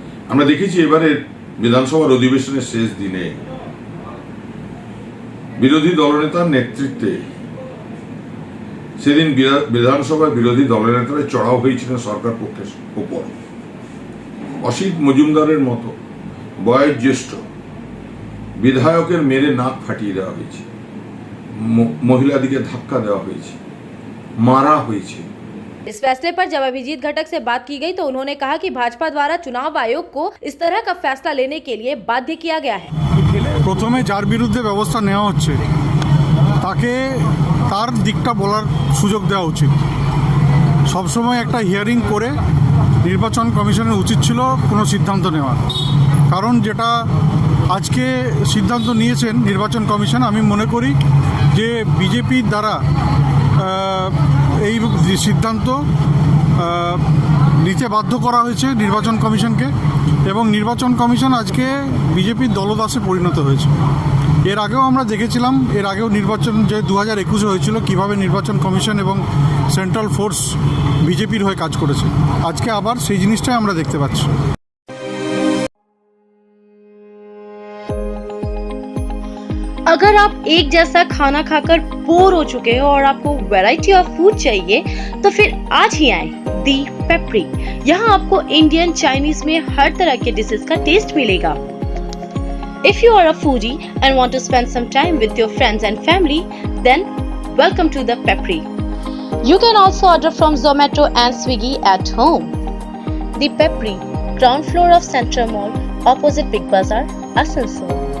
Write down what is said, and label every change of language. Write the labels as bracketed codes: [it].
[bn] আমরা দেখেছি এবারে বিধানসভার অধিবেশনের শেষ দিনে বিরোধী দলনেতার নেতৃত্বে সেদিন বিধানসভায় বিরোধী দলনেতারা চড়াও হয়েছিলেন সরকার পক্ষের উপর। অসিত মজুমদারের মতো বয়োজ্যেষ্ঠ বিধায়কের মেরে নাক ফাটিয়ে দেওয়া হয়েছে, মহিলাদিকে ধাক্কা দেওয়া হয়েছে, মারা হয়েছে। [hi] इस फैसले पर जब अभिजीत घटक से बात की गई तो उन्होंने कहा कि भाजपा द्वारा चुनाव आयोग को इस तरह का फैसला लेने के लिए बाध्य किया गया है। [bn] প্রথমে যার বিরুদ্ধে ব্যবস্থা নেওয়া হচ্ছে তাকে তার দিকটা বলার সুযোগ দেওয়া উচিত। সবসময় একটা হিয়ারিং করে নির্বাচন কমিশনের উচিত ছিল কোনো সিদ্ধান্ত নেওয়া, কারণ যেটা আজকে সিদ্ধান্ত নিয়েছেন নির্বাচন কমিশন, আমি মনে করি যে বিজেপির দ্বারা এই সিদ্ধান্ত নিতে বাধ্য করা হয়েছে নির্বাচন কমিশনকে, এবং নির্বাচন কমিশন আজকে বিজেপির দলদাসে পরিণত হয়েছে। এর আগেও আমরা দেখেছিলাম, এর আগেও নির্বাচন যে 2021-এ হয়েছিল কীভাবে নির্বাচন কমিশন এবং সেন্ট্রাল ফোর্স বিজেপির হয়ে কাজ করেছে। আজকে আবার সেই জিনিসটাই আমরা দেখতে পাচ্ছি। [hi] अगर आप एक जैसा खाना खाकर बोर हो चुके हो और आपको वैरायटी ऑफ फूड चाहिए तो फिर आज ही आए दी पेप्री। यहाँ आपको इंडियन चाइनीज में हर तरह के डिशेस का टेस्ट मिलेगा। [en] If you are a foodie and want to spend some time with your friends and family, then welcome to the Pepri. You can also order from Zomato and Swiggy at home. The Pepri, ground floor of Central Mall, opposite Big Bazaar, Asansol.